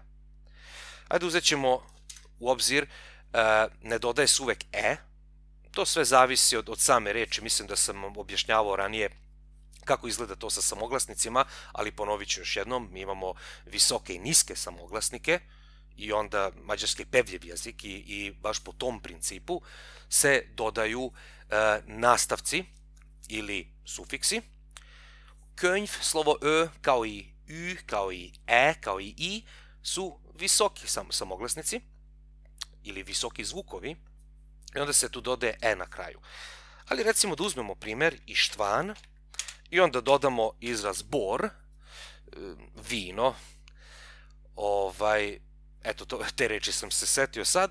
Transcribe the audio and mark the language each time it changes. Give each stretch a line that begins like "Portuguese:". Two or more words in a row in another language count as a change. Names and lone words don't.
Serbian: Ajde uzet ćemo u obzir, ne dodaje se uvek e, to sve zavisi od same reči, mislim da sam objašnjavao ranije kako izgleda to sa samoglasnicima, ali ponovit ću još jednom, mi imamo visoke i niske samoglasnike i onda mađarski pevljiv jezik i baš po tom principu se dodaju nastavci ili sufiksi. Könyv, slovo ö, kao i ü, kao i e, kao i i, su visoki samoglasnici ili visoki zvukovi i onda se tu dodaje e na kraju. Ali recimo da uzmemo primjer Ištvan i onda dodamo izraz bor, vino, eto te reči sam se setio sad.